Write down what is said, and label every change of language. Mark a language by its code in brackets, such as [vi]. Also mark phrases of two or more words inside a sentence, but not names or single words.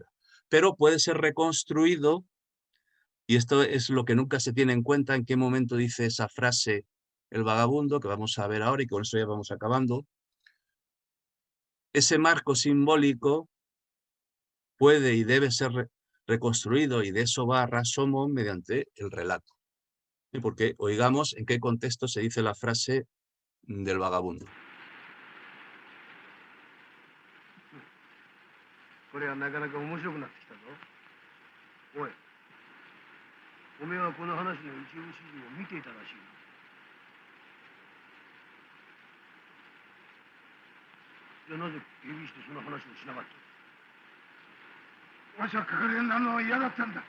[es] Pero puede ser reconstruido, y esto es lo que nunca se tiene en cuenta, en qué momento dice esa frase el vagabundo, que vamos a ver ahora y con eso ya vamos acabando. Ese marco simbólico puede y debe ser reconstruido, y de eso va Rashomon mediante el relato. Porque oigamos en qué contexto se dice la frase del vagabundo. [ja] これはなかなか面白くなってきたぞ。おい、おめえはこの話の一部始終を見ていたらしい。じゃあなぜ警備してその話をしなかった？わしは係になるのは嫌だったんだ。